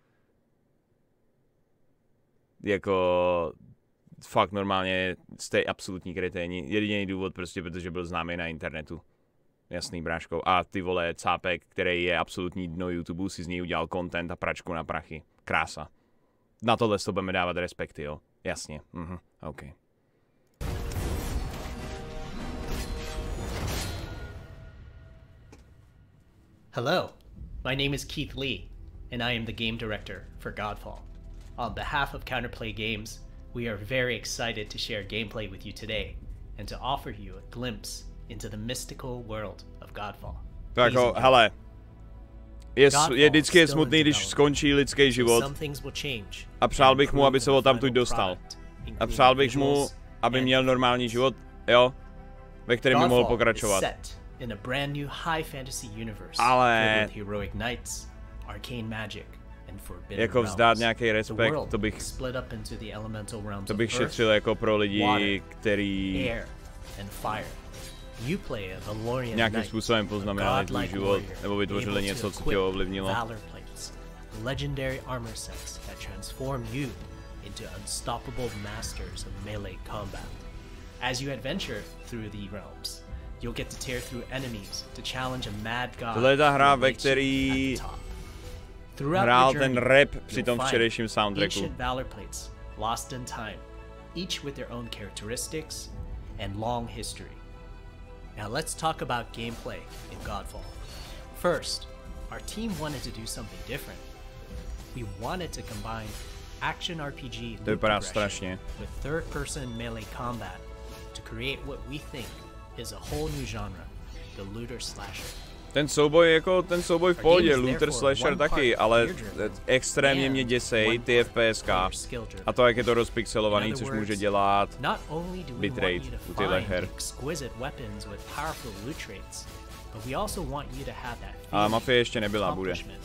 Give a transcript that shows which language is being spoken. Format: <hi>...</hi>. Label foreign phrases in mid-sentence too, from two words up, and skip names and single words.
<cs>Jako fakt normálně jste absolutní kreténi. Jediný důvod prostě, protože byl známý na internetu. Jasný, bráškou. A ty vole, cápek, který je absolutní dno YouTube, si z něj udělal content a pračku na prachy. Krása. Na tohle to budeme dávat respekty, jo. Jasně. OK.</cs> <en>Hello, my name is Keith Lee, and I am the game director for Godfall. On behalf of Counterplay Games, we are very excited to share gameplay with you today and to offer you a glimpse into the mystical world of Godfall.</en> <cs>Tak hele, je vždycky smutný, když skončí lidský život a přál bych mu, aby se ho tamtud dostal. A přál bych mu, aby měl normální život, jo, ve kterém by mohl pokračovat. Ale jako vzdát nějaký respekt, to bych šetřil jako pro lidi, který nějakým způsobem poznamenali tvůj život, nebo vytvořili něco, co tě ovlivnilo.</cs> <en>Legendary armor sets that transform you into unstoppable masters of melee combat. As you adventure through the realms, you'll get to tear through enemies to challenge a mad god.</en> <cs>Tohle je ta hra, ve který hrál ten rap při tom včerejším soundtracku.</cs> <en>Ancient valor plates, lost in time, each with their own characteristics and long history. Now let's talk about gameplay in Godfall. First, our team wanted to do something different. We wanted to combine action RPG loot progression with third-person melee combat to create what we think is a whole new genre, the looter slasher.</en> <cs>Ten souboj v pohodě,</cs> <en>looter slasher</en> <cs>taky, ale extrémně mě děsej ty FPSK a to, jak je to rozpixelovaný, což může dělat bitrate u těchto her. Ale Mafie ještě nebyla, bude.</cs>